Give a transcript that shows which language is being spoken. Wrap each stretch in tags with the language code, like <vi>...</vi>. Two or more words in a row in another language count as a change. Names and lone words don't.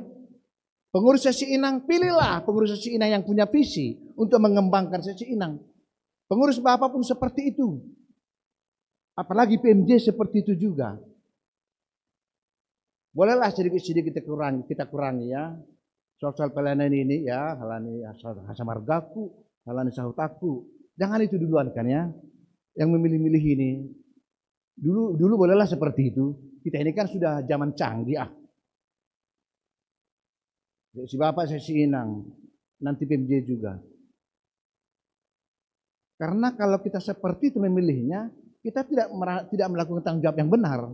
<id>Pengurus sesi inang, pilihlah pengurus sesi inang yang punya visi untuk mengembangkan sesi inang. Pengurus bapak pun seperti itu. Apalagi PMJ seperti itu juga. Bolehlah sedikit-sedikit kita kurangi ya. Soal pelayanan ini ya,</id> <bbc>halani hasamargaku, halani sahutaku.</bbc> <id>Jangan itu duluan kan ya. Yang memilih-milih ini. Dulu bolehlah seperti itu. Kita ini kan sudah zaman canggih ah. Si bapak saya si inang, nanti PMJ juga. Karena kalau kita seperti itu memilihnya, kita tidak melakukan tanggung jawab yang benar.</id>